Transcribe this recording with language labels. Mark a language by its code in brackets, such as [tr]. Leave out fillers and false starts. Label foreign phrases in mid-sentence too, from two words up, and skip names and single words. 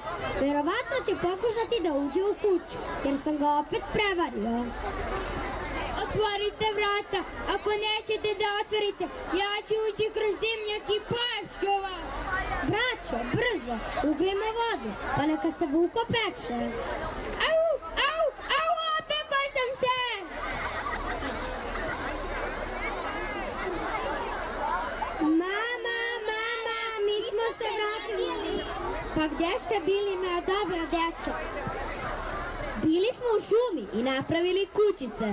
[sr] Verovatno će pokušati da uđe u kuću, jer sam ga opet prevario. Otvorite vrata, ako nećete da otvorite, ja ću ući kroz dimnjak i pašću vas. Braćo, brzo, ugrimo vodu, pa neka se Vuk opeče. Au, au, au, opekao sam se! Mama, mi smo se vratili. Pa gde ste bili, moja dobra deca? Bili smo u šumi i napravili kućice.